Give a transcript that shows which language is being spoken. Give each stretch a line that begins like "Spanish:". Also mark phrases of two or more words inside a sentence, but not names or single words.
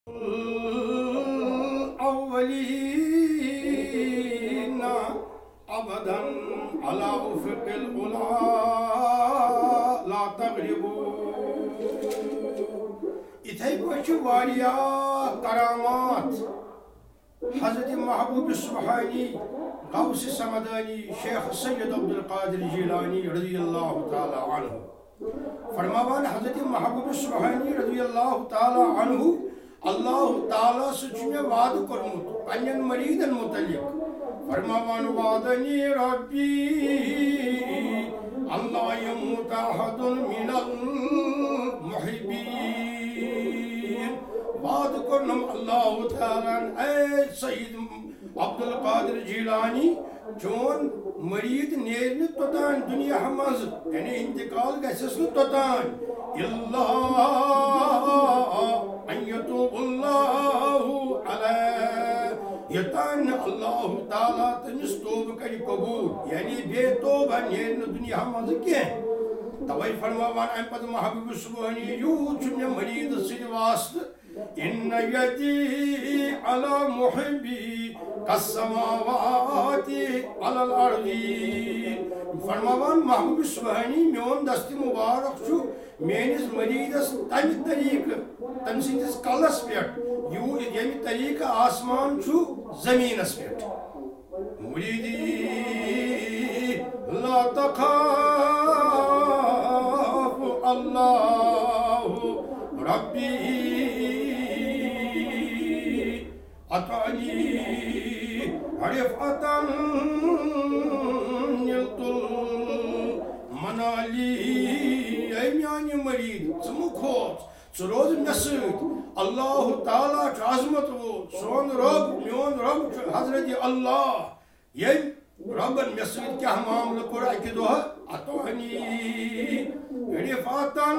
Arabic: الأولين أبدا على أفق الأولى لا تغربوا.
Kashmiri: إتھے پٲٹھۍ واریاہ کرامات حضرت محبوب سبحانی غوث سمدانی شیخ سید عبدالقادر جیلانی
Arabic: رضی اللہ تعالی عنہ
Kashmiri: فرماوان حضرت محبوب سبحانی
Arabic: رضی اللہ تعالی عنہ
Kashmiri: اللہ تعالی سچ میں وعد کرمت پنن مریدن متعلق فرماوان
Arabic: وعدنی ربی اللہ یموت احد من
Kashmiri: المحبین وعد کرنم اللہ تعالی اے سید عبدالقادر جیلانی چون مرید نیرن توتان دنیا مز یعنی انتقال گژھس نہٕ توتان اللہ
Arabic: ان یتوب اللہ علیہ
Kashmiri: یوتان اللہ تعالی تمس توبہ کر قبول یعنی بے توبہ نیرن دنیا مز کینٛہہ توے فرماوان امہ پتہٕ محبوب سبحانی یوٗت چھُ مےٚ مرید سۭتۍ واسطہٕ
Arabic: ان یدی علی محبی کالسماوات علی
Kashmiri: الارض فرماوان محبوب سبحانی میون دست مبارک چھُ میٲنِس مریدس تمہِ طریقہٕ تٔمۍ سٕنٛدِس کلس پٮ۪ٹھ ییٚمہِ طریقہٕ آسمان چھُ زمیٖنس پٮ۪ٹھ
Arabic: مریدی لا تخاف اللہ ربی اتانی رفعة نلت المنالی
Kashmiri: اے میانی مرید ژٕ مہٕ کھوژ ژٕ روز مےٚ سۭتۍ اللہ تعالیٰ چھُ عظمت وول سون رب میون رب چھُ حضرت اللہ ییٚمۍ ربن مےٚ سۭتۍ کیٛاہ معاملہٕ کوٚر اکہِ دۄہ
Arabic: اتانی رفعة